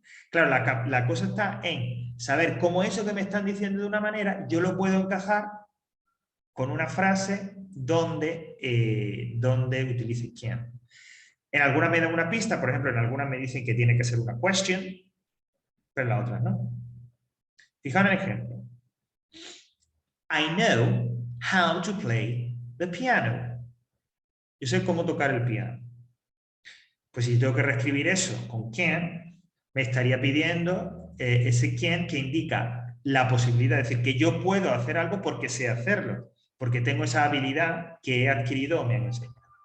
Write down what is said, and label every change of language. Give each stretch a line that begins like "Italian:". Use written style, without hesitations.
Spanish: Claro, la cosa está en saber cómo eso que me están diciendo de una manera, yo lo puedo encajar con una frase donde utilice can. En algunas me dan una pista, por ejemplo, en algunas me dicen que tiene que ser una question, pero en las otras no. Fijaos en el ejemplo.
English: I know how to play the piano.
Spanish: Yo sé cómo tocar el piano. Pues si tengo que reescribir eso con can, me estaría pidiendo ese can que indica la posibilidad de decir que yo puedo hacer algo porque sé hacerlo, porque tengo esa habilidad que he adquirido o me han enseñado.